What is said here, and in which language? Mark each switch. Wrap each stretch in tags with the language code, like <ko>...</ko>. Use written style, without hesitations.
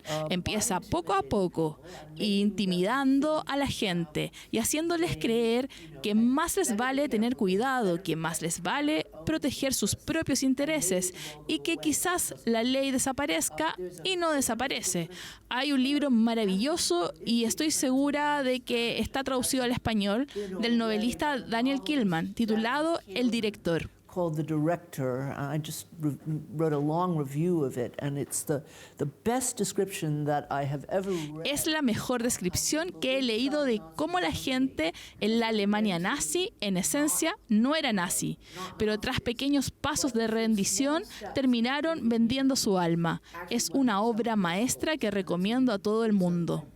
<es>Empieza poco a poco, intimidando a la gente y haciéndoles creer que más les vale tener cuidado, que más les vale proteger sus propios intereses y que quizás la ley desaparezca y no desaparece. Hay un libro maravilloso y estoy segura de que está traducido al español del novelista Daniel Gilman, titulado El Director.</es> <en>called The Director. I just wrote a long review of it, and it's the best description that I have ever read.</en> <es>Es la mejor descripción que he leído de cómo la gente en la Alemania nazi, en esencia, no era nazi, pero tras pequeños pasos de rendición terminaron vendiendo su alma. Es una obra maestra que recomiendo a todo el mundo.</es>